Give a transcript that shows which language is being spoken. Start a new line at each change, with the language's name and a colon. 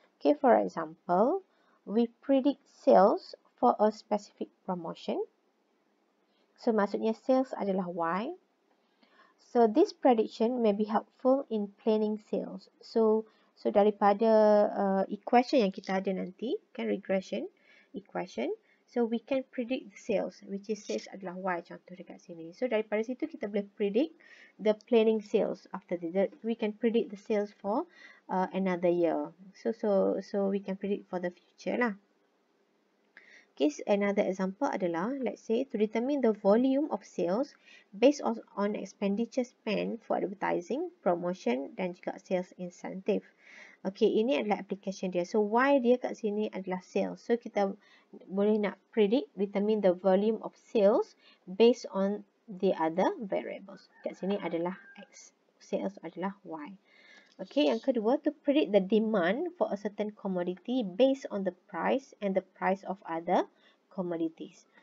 English: Okay, for example, we predict sales for a specific promotion.
Malay: So maksudnya sales adalah y.
English: So this prediction may be helpful in planning sales. So
Malay: daripada
English: equation
Malay: yang kita ada nanti, kan,
English: regression equation, so we can predict the sales, which is sales
Malay: adalah y, contoh dekat sini.
English: So
Malay: daripada situ kita boleh
English: predict the planning sales after that. We can predict the sales for another year. So we can predict for the future lah. Okay, another example
Malay: adalah,
English: let's say, to determine the volume of sales based on expenditure spent for advertising, promotion
Malay: dan juga
English: sales incentive.
Malay: Okay, ini adalah application dia. So, Y dia kat sini adalah sales. So, kita boleh nak
English: predict, determine the volume of sales based on the other variables.
Malay: Kat sini adalah X. Sales adalah Y.
English: Okay,
Malay: yang kedua,
English: to predict the demand for a certain commodity based on the price and the price of other commodities.